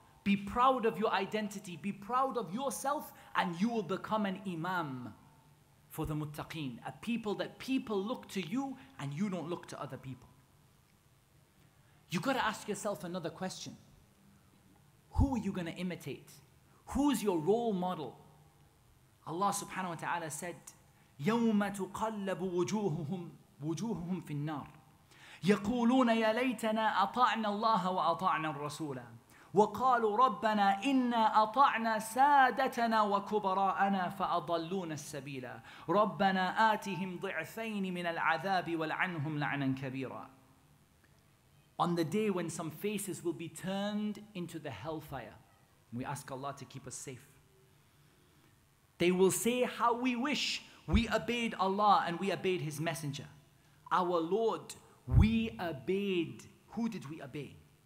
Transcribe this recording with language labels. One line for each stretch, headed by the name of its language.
English: Be proud of your identity. Be proud of yourself, and you will become an imam for the muttaqeen. A people that people look to you and you don't look to other people. You've got to ask yourself another question. Who are you going to imitate? Who's your role model? Allah subhanahu wa ta'ala said,
Arabic: يَوْمَ تُقَلَّبُ وُجُوهُهُمْ فِي النَّارِ يَقُولُونَ يَا لَيْتَنَا أَطَعْنَا اللَّهَ وَأَطَعْنَا الرَّسُولَ وَقَالُوا رَبَّنَا إِنَّا أَطَعْنَا سَادَتَنَا وَكُبَرَاءَنَا فَأَضَلُّونَ السَّبِيلَ رَبَّنَا آتِهِمْ ضِعْفَيْنِ مِنَ الْعَذَابِ وَلْعَنْهُمْ لَعْنًا كَبِيرًا.
English: On the day when some faces will be turned into the hellfire. We ask Allah to keep us safe. They will say, how we wish we obeyed Allah and we obeyed His Messenger. Our Lord, we obeyed. Who did we obey?